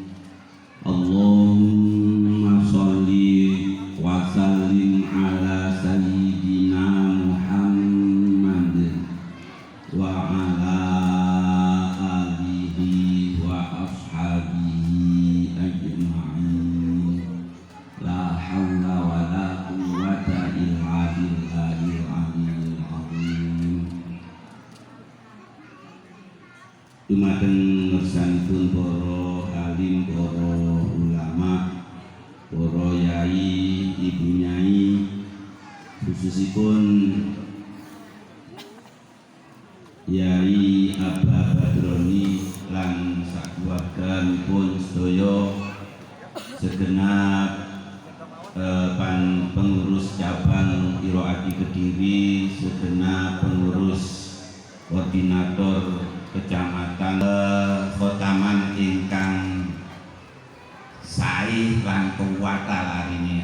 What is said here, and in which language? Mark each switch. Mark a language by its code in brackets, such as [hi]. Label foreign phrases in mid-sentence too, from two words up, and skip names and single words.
[ar] اللهم صل وسلم على سيدنا محمد وعلى آله وأصحابه أجمعين. لا حول ولا قوة إلا بالله العلي العظيم. [jv] Dumateng ngersanipun para alim, para ulama, para yai, ibu nyai, khususipun Yai Abah Badroni lan sakeluarganipun sedaya segenap pengurus cabang Qiroati Kediri, segenap pengurus koordinator kecamatan Khotaman ingkang sae lan kuwata larini.